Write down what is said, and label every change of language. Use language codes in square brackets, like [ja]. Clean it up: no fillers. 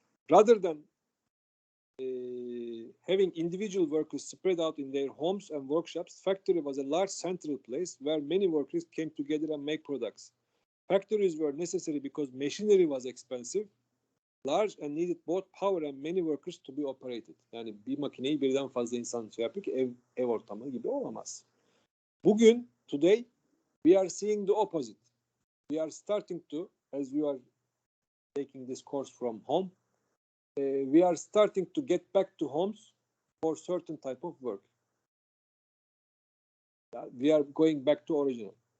[en] Rather than having individual workers spread out in their homes and workshops, factory was a large central place where many workers came together and make products. Factories were necessary because machinery was expensive, large and needed both power and many workers to be operated. [tr] Yani bir makineyi birden fazla insan yapıyor ki ev ortamı gibi olamaz. Bugün, [en] today, we are seeing the opposite. We are starting to, as you are taking this course from home, we are starting to get back to homes for certain type of work. We are going back to original.